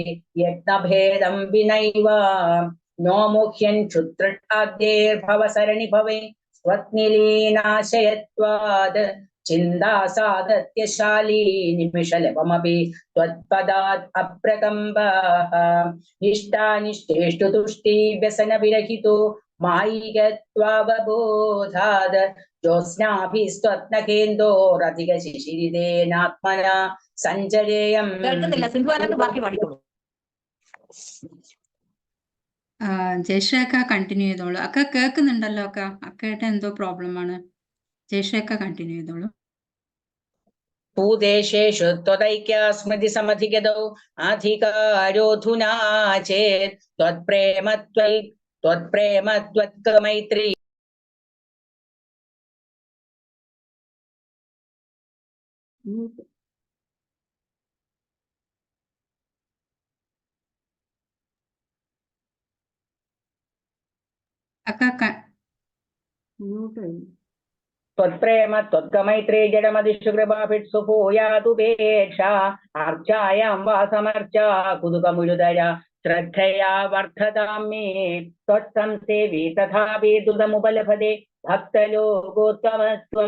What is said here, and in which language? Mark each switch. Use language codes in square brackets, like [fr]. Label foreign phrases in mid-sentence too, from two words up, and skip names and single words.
[sa] यत्नभेदं विनैव नो मुह्यन् क्षुत्रटाद्यैर्भवसरणि भवे स्वत्निलीनाशयत्वात् चिन्तासादत्यशाली निमिषलभमपि त्वत्पदात् अप्रकम्बः इष्टानिष्टेषु तुष्टि व्यसनविरहितो मायिकत्वावबोधात् ज्योत्स्नाभिस्त्वत्नकेन्दोरधिकशिशिरितेनात्मना सञ्चरेयम् [ml] ബാക്കി പാടിക്കോളൂ. ജയശ്രീ കണ്ടിന്യൂ ചെയ്തോളൂ. അക്ക കേൾക്കുന്നുണ്ടല്ലോ അക്ക. അക്കയുടെ എന്തോ പ്രോബ്ലം ആണ്. ജയശ്രീ കണ്ടിന്യൂ ചെയ്തോളൂ. [sa] ഭൂദേശേഷു ത്വദൈക്യ സ്മൃതി സമധിഗതോ അധികാരോധുനാ ചേത് ത്വത്പ്രേമ ത്വത്കമൈത്രീ [ml] അക്ക [sa] त्वत्प्रेम त्वत्कमैत्री जडमदिषु कृपाभित्सु भूयादुपेक्षा अर्चायां वा समर्चा कुतुकमुरुदया श्रद्धया वर्धतां मे त्वत्संसेवी तथापि दुर्गमुपलभते भक्तलोकोत्तमस्त्वम्